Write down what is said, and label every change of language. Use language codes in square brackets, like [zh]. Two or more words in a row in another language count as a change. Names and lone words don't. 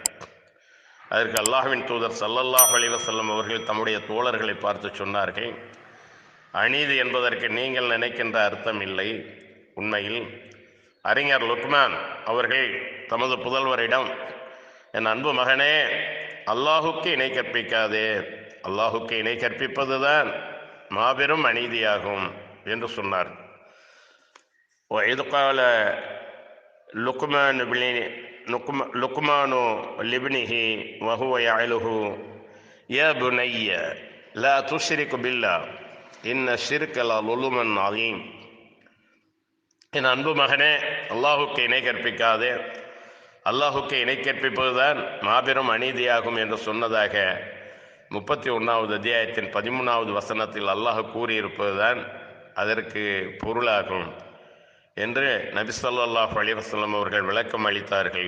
[ta] அதற்கு அல்லாஹ்வின் தூதர் [ar] صلى الله عليه وسلم [ta] அவர்கள் தம்முடைய தோழர்களை பார்த்து சொன்னார்கள், அநீதி என்பதற்கு நீங்கள் நினைக்கின்ற அர்த்தம் இல்லை. உண்மையில் அறிஞர் லுக்மான் அவர்கள் தமது புதல்வரிடம், என் அன்பு மகனே, அல்லாஹுக்கு இணை கற்பிக்காதே, அல்லாஹுக்கு இணை கற்பிப்பதுதான் மாபெரும் அநீதியாகும் என்று சொன்னார். [ar] وَإِذْ قَالَ لُقْمَانُ لِابْنِهِ وَهُوَ يَعِظُهُ يَا بُنَيَّ لَا تُشْرِكْ بِاللَّهِ إِنَّ الشِّرْكَ لَظُلْمٌ عَظِيمٌ. [ta] என் அன்பு மகனே, அல்லாஹுக்கு இணை கற்பிக்காதே, அல்லாஹுக்கு இணை கற்பிப்பதுதான் மாபெரும் அநீதியாகும் என்று சொன்னதாக 31வது அத்தியாயத்தின் 13வது வசனத்தில் அல்லாஹ் கூறியிருப்பதுதான் அதற்கு பொருளாகும் என்று நபி [ar] صلى الله عليه وسلم [ta] அவர்கள் விளக்கம் அளித்தார்கள்.